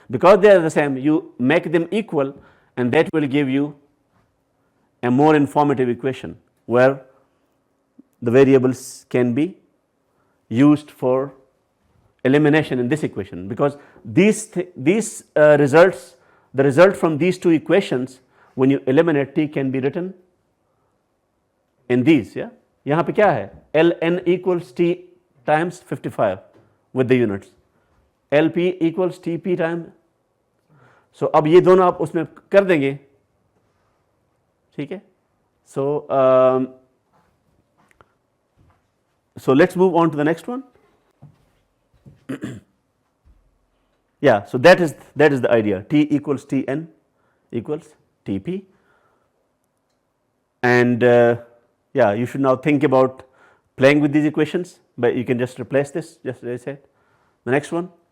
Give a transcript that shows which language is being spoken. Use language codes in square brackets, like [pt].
[en] Because they are the same, you make them equal, and that will give you a more informative equation where the variables can be used for elimination in this equation, because these results, the result from these two equations, when you eliminate T, can be written in these, yeah. [hi] यहाँ पे क्या है? [en] Ln equals T times 55 with the units, Lp equals Tp times. [hi] So अब ये दोनों आप उसमें कर देंगे, ठीक है. [en] So let's move on to the next one. Yeah, so that is the idea. T equals Tn equals Tp, and yeah, you should now think about playing with these equations, but you can just replace this, just as I said. The next one.